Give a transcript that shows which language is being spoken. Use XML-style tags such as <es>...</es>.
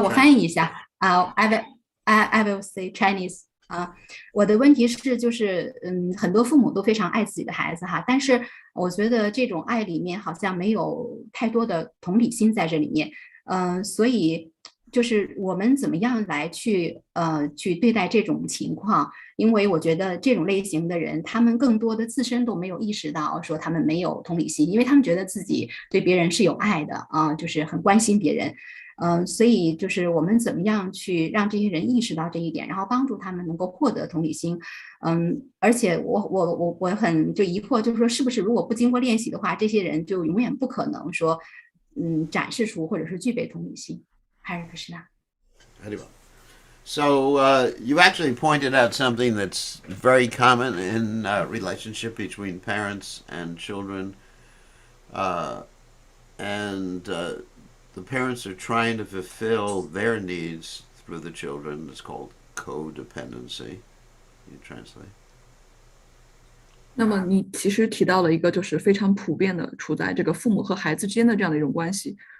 <zh>我翻译一下</zh> <en>I will say Chinese.</en> <zh>我的问题是，就是很多父母都非常爱自己的孩子哈，但是我觉得这种爱里面好像没有太多的同理心在这里面，所以就是我们怎么样来去对待这种情况？因为我觉得这种类型的人，他们更多的自身都没有意识到说他们没有同理心，因为他们觉得自己对别人是有爱的就是很关心别人。所以就是我们怎么样去让这些人意识到这一点，然后帮助他们能够获得同理心。而且我很就疑惑，就是说是不是如果不经过练习的话，这些人就永远不可能说展示出或者是具备同理心。</zh> <en>Hare Krishna. So you actually pointed out something that's very common in relationship between parents and children, and the parents are trying to fulfill their needs through the children. It's called codependency. You translate.</en> <zh>那么你其实提到了一个就是非常普遍的处在这个父母和孩子之间的这样的一种关系。</zh>